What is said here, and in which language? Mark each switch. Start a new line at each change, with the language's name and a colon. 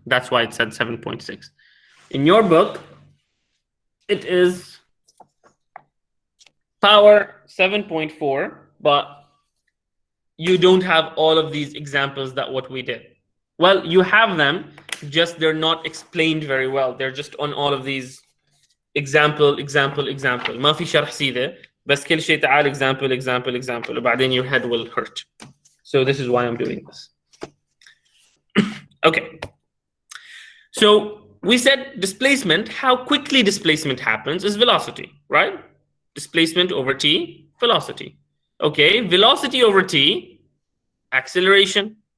English: That's why it said 7.6. In your book, it is power 7.4, but you don't have all of these examples that what we did. Well, you have them, just they're not explained very well. They're just on all of these example.
Arabic: ما في شرح سيدة بس كل شيء تعال example وبعدين
English: your head will hurt. So this is why I'm doing this. Okay. So we said displacement, how quickly displacement happens is velocity, right? Displacement over t, velocity. Okay, velocity over t, acceleration.